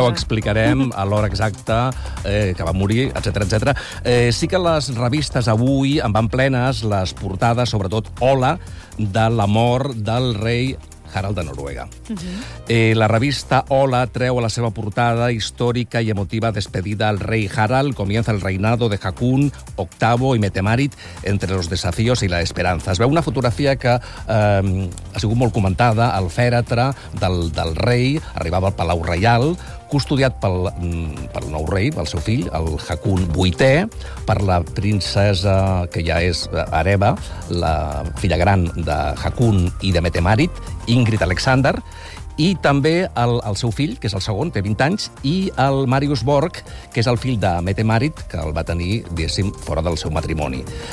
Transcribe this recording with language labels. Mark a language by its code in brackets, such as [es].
[ca] Ara ho explicarem a l'hora exacta que va morir, etcètera, etcètera. Sí que les revistes avui en van plenes, les portades, sobretot Hola, de la mort del rei Harald de Noruega. Uh-huh. La revista Hola treu a la seva portada històrica i emotiva despedida al rei Harald. [es] Comienza el reinado de Hakon VIII i Metemarit entre los desafíos y la esperanza. [ca] Es veu una fotografia que ha sigut molt comentada, al fèretre del rei, arribava al Palau Reial, custodiat pel nou rei, pel seu fill, el Hakon VIII, per la princesa que ja és hereva, la filla gran de Hakon i de Metemarit, Ingrid Alexander, i també el seu fill, que és el segon, té 20 anys, i el Marius Borg, que és el fill de Metemarit, que el va tenir, diguéssim, fora del seu matrimoni.